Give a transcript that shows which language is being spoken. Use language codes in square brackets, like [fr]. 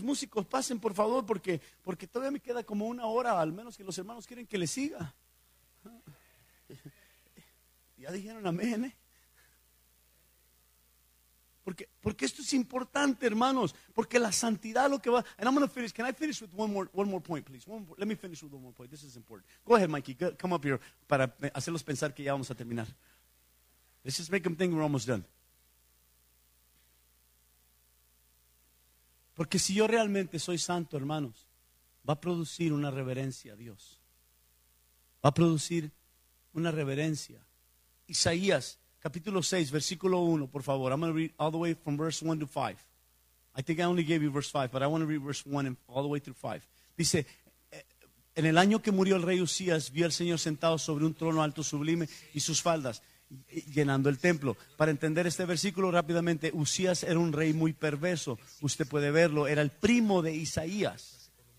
[es] Músicos, pasen por favor, porque todavía me queda como una hora, al menos que los hermanos quieren que le siga. Ya dijeron amén, Porque esto es importante, hermanos. Porque la santidad lo que va. [en] And I'm going to finish. Can I finish with one more point, please? Let me finish with one more point. This is important. Go ahead, Mikey. Come up here para hacerlos pensar que ya vamos a terminar. Let's just make them think we're almost done. [es] Porque si yo realmente soy santo, hermanos, va a producir una reverencia a Dios. Va a producir una reverencia. Isaías, capítulo 6, versículo 1, por favor. [en] I'm going to read all the way from verse 1 to 5. I think I only gave you verse 5, but I want to read verse 1 and all the way through 5. [es] Dice, en el año que murió el rey Usías, vio al Señor sentado sobre un trono alto sublime y sus faldas llenando el templo. Para entender este versículo rápidamente, Usías era un rey muy perverso. Usted puede verlo, era el primo de Isaías.